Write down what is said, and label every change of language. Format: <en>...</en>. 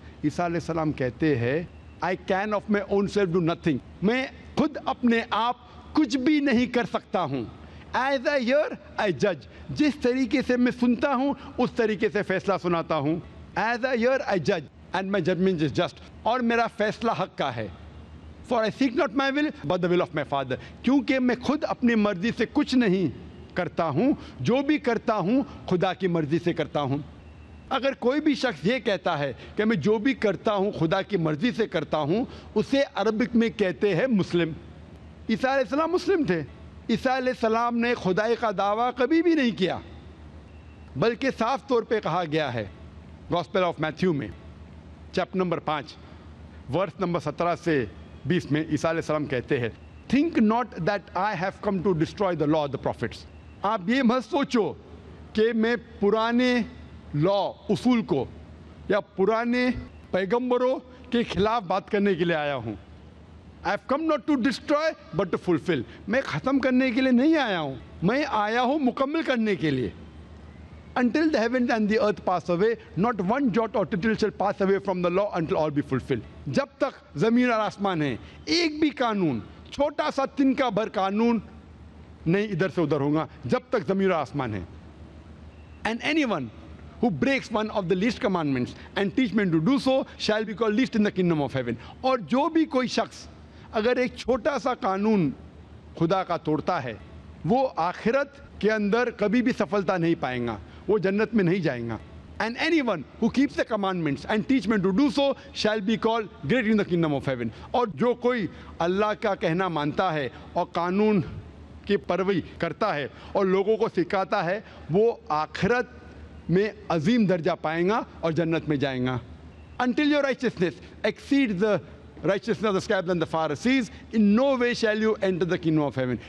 <ur>عیسیٰ علیہ السلام کہتے ہیں</ur> <en>I can of my own self do nothing,</en> <ur>میں خود اپنے آپ کچھ بھی نہیں کر سکتا ہوں.</ur> <en>as I here I جج،</en> <ur>جس طریقے سے میں سنتا ہوں اس طریقے سے فیصلہ سناتا ہوں.</ur> <en>as I here I جج and my judgment is just,</en> <ur>اور میرا فیصلہ حق کا ہے.</ur> <en>For I seek not my will, but the will of my Father.</en> <ur>کیونکہ میں خود اپنی مرضی سے کچھ نہیں کرتا ہوں, جو بھی کرتا ہوں خدا کی مرضی سے کرتا ہوں. اگر کوئی بھی شخص یہ کہتا ہے کہ میں جو بھی کرتا ہوں خدا کی مرضی سے کرتا ہوں, اسے عربک میں کہتے ہیں مسلم. عیسیٰ علیہ السلام مسلم تھے. عیسیٰ علیہ السلام نے خدائی کا دعویٰ کبھی بھی نہیں کیا, بلکہ صاف طور پہ کہا گیا ہے گاسپل آف میتھیو میں چیپٹر نمبر 5 ورس نمبر 17 سے 20 میں عیسیٰ علیہ السلام کہتے ہیں,</ur> <en>Think not that I have come to destroy the law of the prophets.</en> <ur>آپ یہ مت سوچو کہ میں پرانے لا اصول کو یا پرانے پیغمبروں کے خلاف بات کرنے کے لیے آیا ہوں.</ur> <en>I have come not to destroy but to fulfill.</en> <ur>میں ختم کرنے کے لیے نہیں آیا ہوں, میں آیا ہوں مکمل کرنے کے لیے.</ur> <en>Until the heavens and the earth pass away, not one jot or tittle shall pass away from the law until all be fulfilled.</en> <ur>جب تک زمین اور آسمان ہیں, ایک بھی قانون, چھوٹا سا تنکا بھر قانون نہیں ادھر سے ادھر ہوگا جب تک زمین اور آسمان ہے.</ur> <en>And anyone who breaks one of the least commandments and teach men to do so shall be called least in the kingdom of heaven.</en> <ur>اور جو بھی کوئی شخص اگر ایک چھوٹا سا قانون خدا کا توڑتا ہے, وہ آخرت کے اندر کبھی بھی سفلتا نہیں پائیں گا, وہ جنت میں نہیں جائیں گا.</ur> <en>And anyone who keeps the commandments and teach men to do so shall be called great in the kingdom of heaven.</en> <ur>اور جو کوئی اللہ کا کہنا مانتا ہے اور قانون کی پیروی کرتا ہے اور لوگوں کو سکھاتا ہے, وہ آخرت میں عظیم درجہ پائیں گا اور جنت میں جائیں گا.</ur> <en>Until your righteousness exceeds the righteousness of the scribes and the Pharisees, in no way shall you enter the kingdom of heaven.</en>